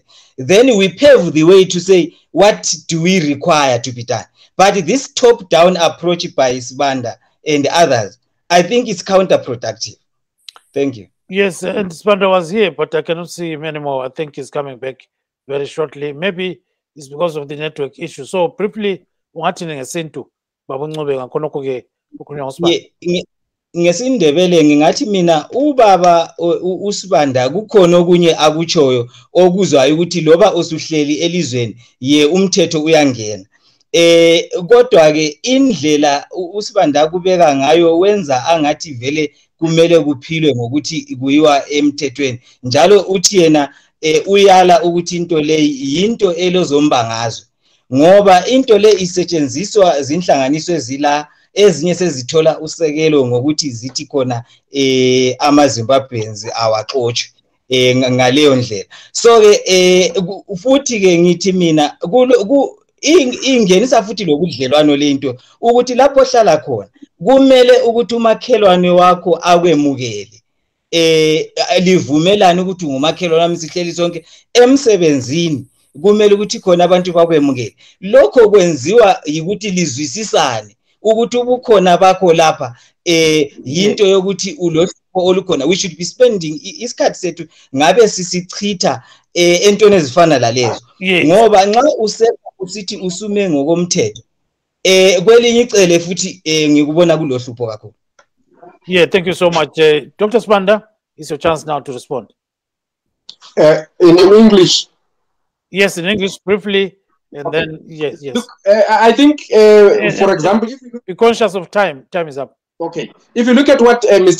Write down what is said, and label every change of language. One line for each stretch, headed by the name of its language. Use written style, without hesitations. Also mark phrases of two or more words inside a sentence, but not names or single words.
English: Then we pave the way to say, what do we require to be done? But this top-down approach by Sibanda and others, I think it's counterproductive. Thank you. Yes, and Sibanda was here, but I cannot see him anymore. I think he's coming back very shortly. Maybe is because of the network issue. So briefly,
North Ndebele: ungathi ngesintu Baba Ncube ngakhonokho ke ukukhulunywa ngoSibanda. Ngesindebele ngingathi mina ubaba uSibanda kukhona okunye akutshoyo okuzwayo ukuthi loba osuhleli elizweni ye umthetho uyangena. Kodwa ke indlela uSibanda kubeka ngayo wenza angathi vele kumele kuphilwe ngokuthi kuyiwa emthethweni. Njalo uthi yena uyala ukuthi into le yinto elozombangazwe. Ngoba into le isetshenziswa zinhlanganiso ezila ezinye sezithola usekelo ngokuthi zithi khona amaZimbabweans awaxotshwe ngaleyo ndlela. So ke futhi ke ngithi mina ingenisa futhi lokudlelwano lento ukuthi lapho hlala khona kumele ukuthi umakhelwane wakho akwemukele livumelana ukuthi ngumakhelwane wami sihleli sonke emsebenzini kumele ukuthi khona abantu bakwemukele. Lokho kwenziwa ukuthi lizwisisane ukuthi ubukhona bakho lapha yinto yokuthi ulohlupho olukhona.
English: We should be spending
North Ndebele: isikhathi sethu ngabe sisichitha entweni ezifana lalezo ngoba nxa usithi usume ngokomthetho kwelinye icele futhi ngikubona kulohlupho kakhulu.
English: Yeah, thank you so much. Dr. Sibanda, it's your chance now to respond. In English. Yes, in English, briefly, and then yes. Look, I think, for example, if you look, be conscious of time. Time is up. Okay. If you look at what Mr.